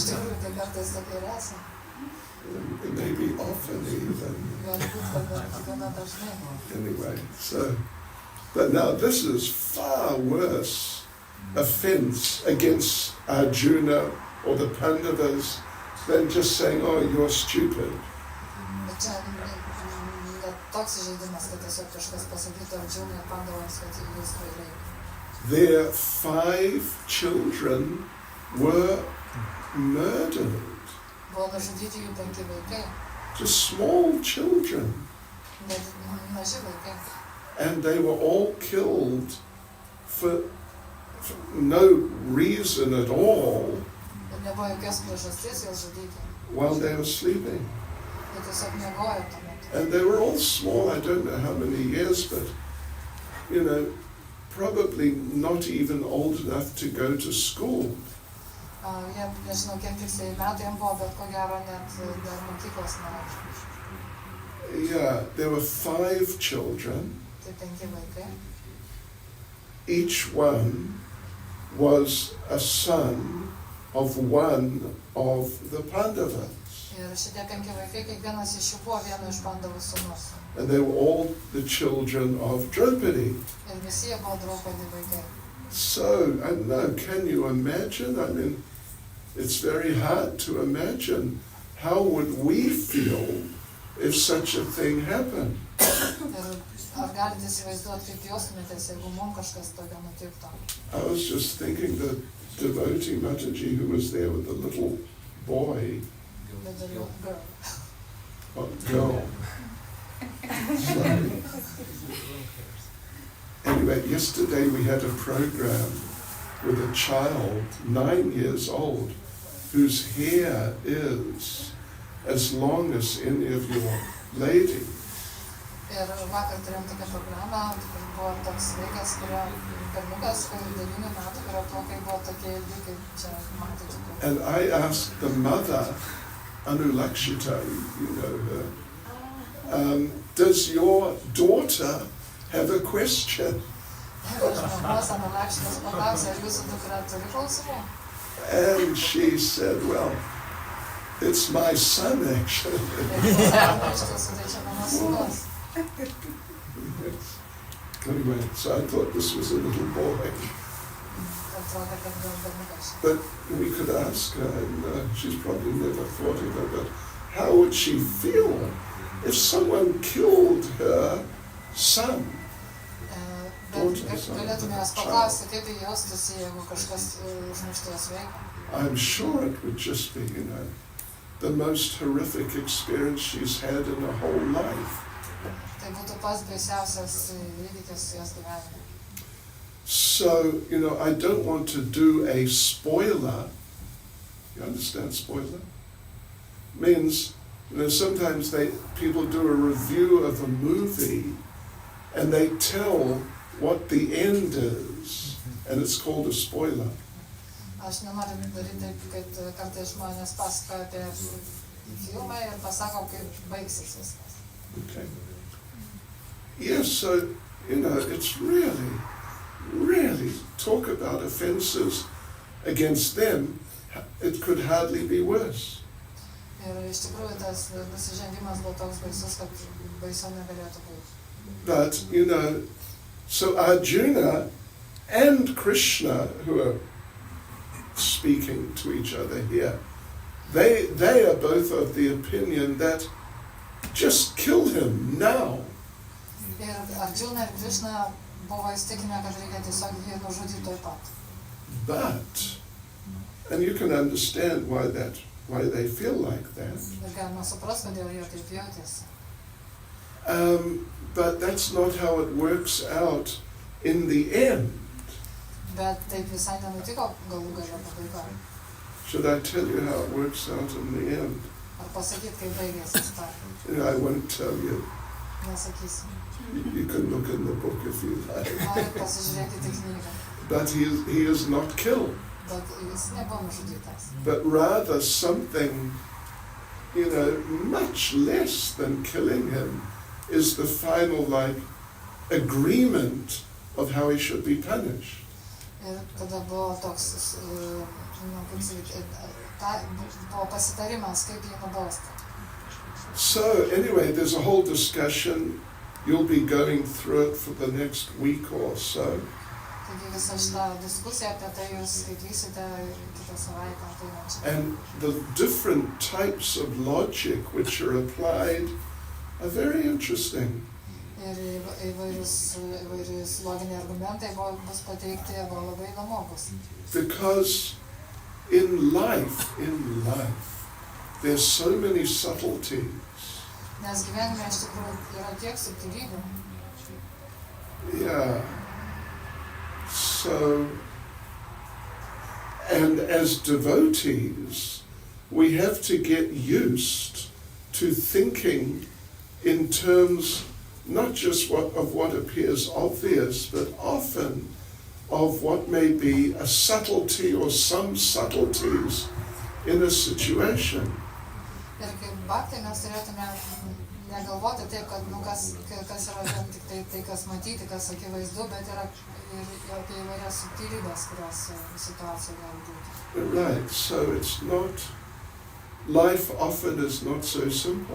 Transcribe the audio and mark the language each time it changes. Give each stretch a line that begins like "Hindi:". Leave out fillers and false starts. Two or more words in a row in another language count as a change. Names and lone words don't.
English: Maybe often even. Anyway, but now this is far worse offense against Arjuna or the Pandavas than just saying, oh, you're stupid.
Lithuanian: Bet čia ne toks žaidimas, kad tiesiog kažkas pasakytų Arjunai ir Pandavams, kad jūs kvailiai.
English: Their 5 children were murdered.
Lithuanian: Buvo nužudyti jų 5 vaikai,
English: Just small children.
Lithuanian: maži vaikai.
English: And they were all killed for no reason at all
Lithuanian: Ir nebuvo jokios priežasties juos žudyti.
English: while they were sleeping.
Lithuanian: Jie tiesiog miegojo tuo metu.
English: And they were all small, I don't know how many years, but, you know, probably not even old enough to go to school.
Lithuanian: Jie, nežinau, kiek tiksliai metų jiems buvo, bet ko gero net dar mokyklos nelaikė.
English: Yeah, there were 5 children.
Lithuanian: Tai 5 vaikai.
English: Each one was a son of one of the Pandavas.
Lithuanian: Ir šitie 5 vaikai, kiekvienas iš jų buvo vieno iš Pandavų sūnus.
English: And they were all the children of Draupadi.
Lithuanian: Ir visi jie buvo Draupadi vaikai.
English: So, I don't know, can you imagine? I mean, it's very hard to imagine how would we feel if such a thing happened.
Lithuanian: Ir ar galite įsivaizduoti, kaip jaustumėtės, jeigu mums kažkas tokio nutiktų?
English: I was just thinking the devotee Mataji who was there with the little boy, The little girl. girl. Sorry. Anyway, yesterday we had a program with a child, 9 years old, whose hair is as long as any of your ladies.
Lithuanian: Ir vakar turėjom tokią programą, kur buvo toks vaikas, kurio berniukas, kur 9 metų, kurio plaukai buvo tokie ilgi, kaip čia matote.
English: And I asked the mother, Anulakshita, you know her, does your daughter have a question?
Lithuanian: Ir žmogus Anulakšitas paklausė, ar jūsų dukra turi klausimų?
English: And she said, well, it's my son actually.
Lithuanian: Iš tiesų, tai čia mano sūnus.
English: Yes. Anyway, so I thought this was a little boy.
Lithuanian: Atrodo, kad gal berniukas.
English: But we could ask her, and she's probably never thought of it, but how would she feel if someone killed her son?
Lithuanian: Bet galėtume jos paklausti, kaip jie jaustųsi, jeigu kažkas užmuštų jos vaiką.
English: I'm sure it would just be, you know, the most horrific experience she's had in her whole life.
Lithuanian: Tai būtų pats baisiausias įvykis jos gyvenime.
English: So, you know, I don't want to do a spoiler. You understand spoiler? Means, you know, sometimes people do a review of a movie and they tell what the end is, and it's called a spoiler.
Lithuanian: Aš nenoriu daryti taip, kad kartais žmonės pasakoja apie filmą ir pasako, kaip baigsis viskas.
English: Okay. Yes, so, you know, it's really, talk about offenses against them, it could hardly be worse.
Lithuanian: Ir iš tikrųjų tas nusižengimas buvo toks baisus, kad baisiau negalėtų būti.
English: But, you know, so Arjuna and Krishna, who are speaking to each other here, they are both of the opinion that just kill him now.
Lithuanian: Ir Arjuna ir Krishna buvo įstikinę, kad reikia tiesiog jį nužudyti tuoj pat.
English: But, and you can understand why they feel like that.
Lithuanian: Ir galima suprasti, kodėl jie taip jautėsi.
English: But that's not how it works out in the end.
Lithuanian: Bet taip visai nenutiko galų gale pabaigoje.
English: Should I tell you how it works out in the end?
Lithuanian: Ar pasakyti, kaip baigėsi ta?
English: I won't tell you.
Lithuanian: Nesakysiu.
English: You can look in the book if you like.
Lithuanian: Norit pasižiūrėkite į knygą.
English: But he is not killed.
Lithuanian: Bet jis nebuvo nužudytas.
English: But rather something, you know, much less than killing him is the final, like, agreement of how he should be punished.
Lithuanian: Ir tada buvo toks, kaip sakyti, buvo pasitarimas, kaip jį nubausti.
English: So anyway, there's a whole discussion. You'll be going through it for the next week or so.
Lithuanian: Tai Taigi visą šitą diskusiją apie tai jūs skaitysite kitą savaitę ateinančią.
English: And the different types of logic which are applied are very interesting.
Lithuanian: Ir įvairius loginiai argumentai bus pateikti, buvo labai įdomus.
English: Because in life, there's so many subtleties.
Lithuanian: Nes gyvenime iš tikrųjų yra tiek subtilybių.
English: Yeah. So, and as devotees, we have to get used to thinking in terms not just of what appears obvious, but often of what may be a subtlety or some subtleties in a situation.
Lithuanian: Ir kaip bhaktai mes turėtume negalvoti taip, kad kas yra vien tik tai, kas matyti, kas akivaizdu, bet yra ir apie įvairias subtilybės, kurios situacija gali būti.
English: Right, so it's not, life often is not so simple.